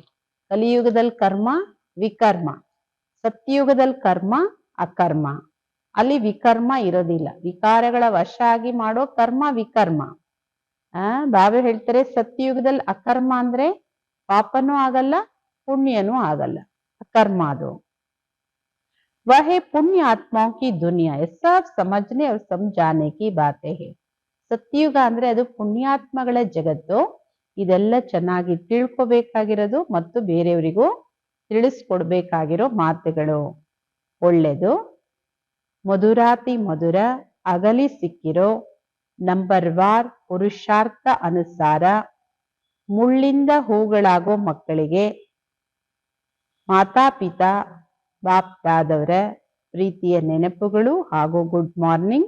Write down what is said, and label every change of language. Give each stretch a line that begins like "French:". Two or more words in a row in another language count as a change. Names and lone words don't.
Kannada: ಕಲಿಯುಗದಲ್ಲಿ ಕರ್ಮ ವಿಕರ್ಮ, ಸತ್ಯುಗದಲ್ಲಿ ಕರ್ಮ ಅಕರ್ಮ. ಅಲ್ಲಿ ವಿಕರ್ಮ ಇರೋದಿಲ್ಲ. ವಿಕಾರಗಳ ವಶ ಆಗಿ ಮಾಡೋ ಕರ್ಮ ವಿಕರ್ಮ. ಬಾಬಾ ಹೇಳ್ತಾರೆ ಸತ್ಯುಗದಲ್ಲಿ ಅಕರ್ಮ ಅಂದ್ರೆ ಪಾಪನೂ ಆಗಲ್ಲ, ಪುಣ್ಯನೂ ಆಗಲ್ಲ, ಅಕರ್ಮ ಅದು.
Hindi: वह पुण्य आत्माओं की दुनिया, ये सब समझने और समझाने की बातें है.
Kannada: ಸತ್ಯುಗ ಅಂದ್ರೆ ಅದು ಪುಣ್ಯಾತ್ಮಗಳ ಜಗತ್ತು. ಇದೆಲ್ಲ ಚೆನ್ನಾಗಿ ತಿಳ್ಕೊಬೇಕಾಗಿರೋದು ಮತ್ತು ಬೇರೆಯವರಿಗೂ ತಿಳಿಸ್ಕೊಡ್ಬೇಕಾಗಿರೋ ಮಾತುಗಳು. ಒಳ್ಳೆದು, ಮಧುರಾತಿ ಮಧುರ ಅಗಲಿ ಸಿಕ್ಕಿರೋ ನಂಬರ್ ವಾರ್ ಪುರುಷಾರ್ಥ ಅನುಸಾರ ಮುಳ್ಳಿಂದ ಹೂಗಳಾಗೋ ಮಕ್ಕಳಿಗೆ ಮಾತಾಪಿತಾ ಬಾಪ್ದಾದವರ ಪ್ರೀತಿಯ ನೆನಪುಗಳು ಹಾಗೂ
English: good morning.